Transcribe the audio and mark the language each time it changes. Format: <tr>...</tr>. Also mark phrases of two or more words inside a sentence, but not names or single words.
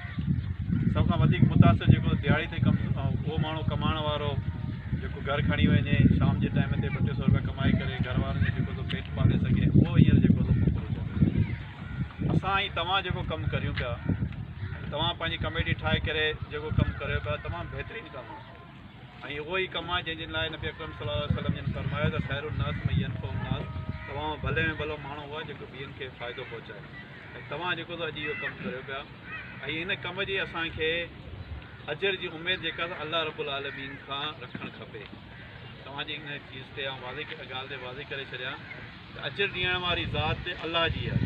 <sd>सभ खां वधीक मुतासिर जेको दिहाड़ी ते उहो माण्हू कमाइण वारो जेको घरु खणी वञे, शाम जे टाइम ते 200 रुपया कमाए करे घर वारनि जो जेको पेट पाले सघे, उहो हींअर जेको मफ़लूज आहे। असां ऐं तव्हां जेको कमु करियूं पिया, तव्हां पंहिंजी कमेटी ठाहे करे जेको कमु करियो पिया, तमामु बहितरीनु कमु आहे। ऐं उहो ई कमु आहे जंहिंजे लाइ नबी अकरम</sd> <ar>صلى الله عليه وسلم</ar> <sd>जिन फरमायो त</sd> <ar>خير الناس من ينفع الناس,</ar> <sd>तव्हां भले में भलो माण्हू हुआ जेको ॿियनि खे फ़ाइदो पहुचाए। ऐं तव्हां जेको अॼु इहो कमु करियो पिया, ऐं हिन कम जी असांखे अजर जी उमेद जेका अल्लाह रब्बुल आलमीन खां रखणु खपे। तव्हांजी हिन चीज़ ते ॻाल्हि ते वाज़े करे छॾियां त अजर ॾियण वारी ज़ात अल्लाह जी आहे।</sd>